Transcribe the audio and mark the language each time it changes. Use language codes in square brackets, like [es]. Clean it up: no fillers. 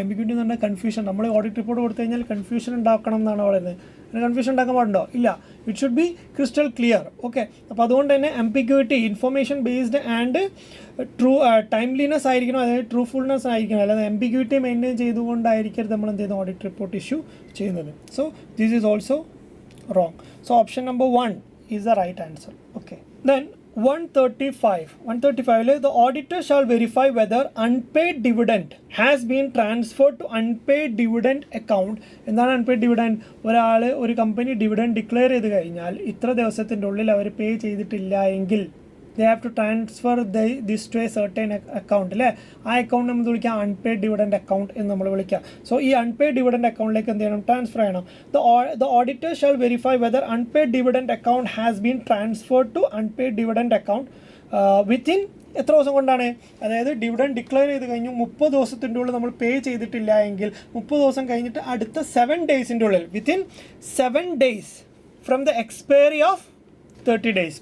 [ml] എംബിഗ്യൂട്ടി എന്ന് പറഞ്ഞാൽ കൺഫ്യൂഷൻ. നമ്മൾ ഓഡിറ്റ് റിപ്പോർട്ട് കൊടുത്തു കഴിഞ്ഞാൽ കൺഫ്യൂഷൻ ഉണ്ടാക്കണം എന്നാണ് പറയുന്നത്. കൺഫ്യൂഷൻ ഉണ്ടാക്കാൻ പാടുണ്ടോ? ഇല്ല. [en] It should be crystal clear. [ml] Okay, അപ്പോൾ അതുകൊണ്ട് തന്നെ എംബിഗ്യൂട്ടി, information based and true timeliness ആയിരിക്കണം, അതായത് ട്രൂഫുൾനെസ് ആയിരിക്കണം. അല്ലാതെ എംബിഗ്യൂട്ടി മെയിൻറ്റെയിൻ ചെയ്തുകൊണ്ടായിരിക്കരുത് നമ്മൾ എന്ത് ചെയ്യുന്നത് ഓഡിറ്റ് റിപ്പോർട്ട് ഇഷ്യൂ ചെയ്യുന്നത്. [en] So this is also wrong. So option number 1 is the right answer. Okay, then 135 the auditor shall verify whether unpaid dividend has been transferred to unpaid dividend account. [ml] എന്താണ് unpaid dividend? ഒരു company dividend declare ചെയ്ത് കഴിഞ്ഞാൽ ഇത്ര ദിവസത്തിൻ്റെ ഉള്ളിൽ അവർ പേ ചെയ്തിട്ടില്ല എങ്കിൽ [en] they have to transfer this to a certain account [ml] അല്ലേ. ആ അക്കൗണ്ട് നമ്മൾ വിളിക്കാം അൺപെയ്ഡ് ഡിവിഡൻഡ് അക്കൗണ്ട് എന്ന് നമ്മൾ വിളിക്കാം. സോ ഈ അൺപെയ്ഡ് ഡിവിഡൻഡ് അക്കൗണ്ടിലേക്ക് എന്ത് ചെയ്യണം, ട്രാൻസ്ഫർ ചെയ്യണം. [en] the auditor shall verify whether unpaid dividend account has been transferred to unpaid dividend account within [ml] എത്ര ദിവസം കൊണ്ടാണ്, അതായത് ഡിവിഡൻഡ് ഡിക്ലെയർ ചെയ്ത് കഴിഞ്ഞു 30 ദിവസത്തിൻ്റെ ഉള്ളിൽ നമ്മൾ പേ ചെയ്തിട്ടില്ല എങ്കിൽ 30 ദിവസം കഴിഞ്ഞിട്ട് അടുത്ത 7 days ഉള്ളിൽ [en] Within 7 days from the expiry of 30 days.